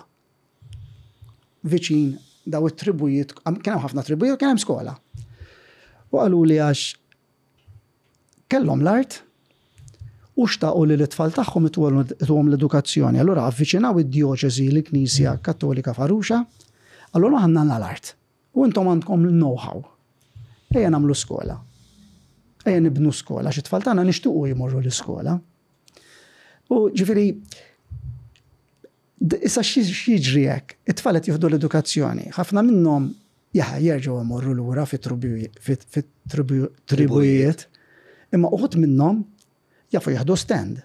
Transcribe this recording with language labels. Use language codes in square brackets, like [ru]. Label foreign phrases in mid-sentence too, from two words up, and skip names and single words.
[mt] Viċin daw it-tribujiet, kien hemm ħafna tribujiet, kien hemm skola. U qalu li għax kellhom l-art u xtaqu li l-tfal tagħhom ituhom l-edukazzjoni. Allura avviċinaw id-dioċesi l-Knisja Kattolika Farruxa, allura ħanna l-art. U intom għandkom l-know-how. Ejja nagħmlu skola. Ejja nibnu skola, xi tfal tagħna nixtiequ jmorru l-iskola. U ġifieri issa x'jiġri hekk, it-tfal qed jieħdu l-edukazzjoni. Ħafna minnhom jerġgħu jmorru lura fit-tribujiet, imma uħud minnhom jafu jieħdu stand.